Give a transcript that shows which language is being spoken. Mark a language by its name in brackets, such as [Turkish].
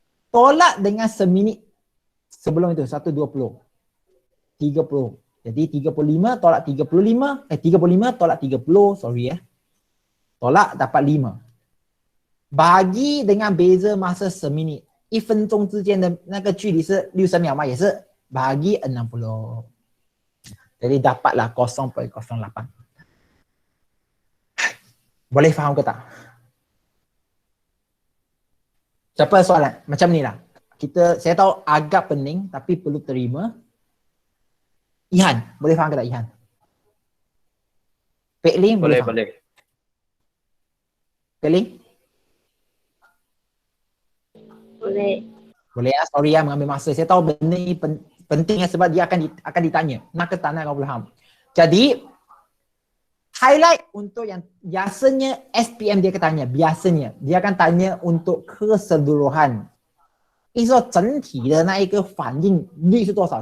[Malay] Tolak dengan seminit sebelum itu, 120. 30. Jadi 35 tolak 35, 35 tolak 30, sorry ya. Tolak dapat 5. Bagi dengan beza masa seminit. [Chinese] 1分钟之间的那个距离是60秒嘛，也是 [Malay] bagi 60. Jadi dapatlah 0.08. Boleh faham ke tak? Siapa soalan? Macam ni lah. Saya tahu agak pening tapi perlu terima. Ihan, boleh faham ke tak Ihan? Pek Ling boleh faham? Boleh. Pek Ling? Boleh ya, sorry ya mengambil masa. Saya tahu benda ni penting sebab dia akan ditanya. Nak ke tak nak kau faham. Jadi, highlight untuk yang biasanya SPM dia akan tanya. Biasanya, dia akan tanya untuk keseluruhan. [Chinese] 意思说整体的那一个反应率是多少？